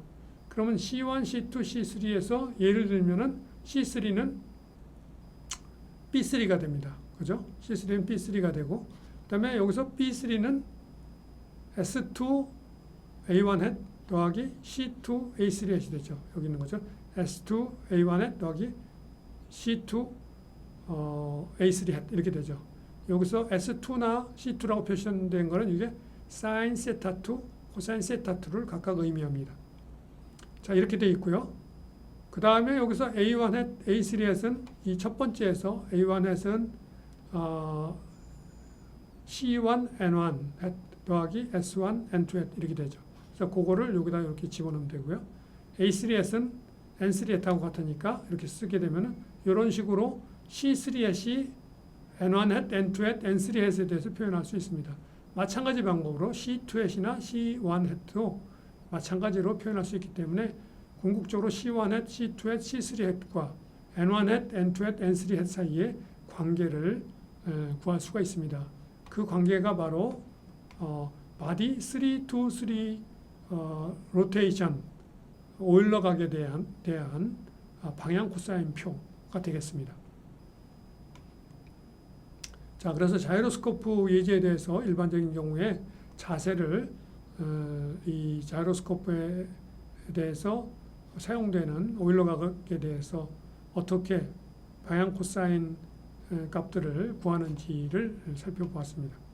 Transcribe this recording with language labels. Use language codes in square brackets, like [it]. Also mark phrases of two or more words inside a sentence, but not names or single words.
[ko] 그러면 C1, C2, C3에서 예를 들면은 C3는 B3가 됩니다. 그죠? C3는 B3가 되고 그 다음에 여기서 B3는 S2 A1 hat 더하기 C2 A3 hat이 되죠. 여기 있는 거죠. S2 A1 hat 더하기 C2 A3 hat 이렇게 되죠. 여기서 S2나 C2라고 표시된 거는 이게 sin 세타 2, 코사인 세타 2를 각각 의미합니다. 자, 이렇게 되어 있고요. 그 다음에 여기서 A1 hat, A3 hat은 이 첫 번째에서 A1 hat은 C1 N1 hat 더하기 S1 N2 hat 이렇게 되죠. 그래서 그거를 여기다 이렇게 집어넣으면 되고요. A3 hat은 N3 hat하고 같으니까 이렇게 쓰게 되면은 이런 식으로 C3 hat이 N1 hat, N2 hat, N3 hat에 대해서 표현할 수 있습니다. 마찬가지 방법으로 C2 hat이나 C1 hat도 마찬가지로 표현할 수 있기 때문에 궁극적으로 C1 hat, C2 hat, C3 hat과 N1 hat, N2 hat, N3 hat 사이의 관계를 구할 수가 있습니다. 그 관계가 바로 [en] body 3 to 3 rotation [ko] 오일러 각에 대한 방향 코사인 표가 되겠습니다. 자, 그래서 자이로스코프 예제에 대해서 일반적인 경우에 자세를 이 자이로스코프에 대해서 사용되는 오일러 각에 대해서 어떻게 방향 코사인 값들을 구하는지를 살펴보았습니다.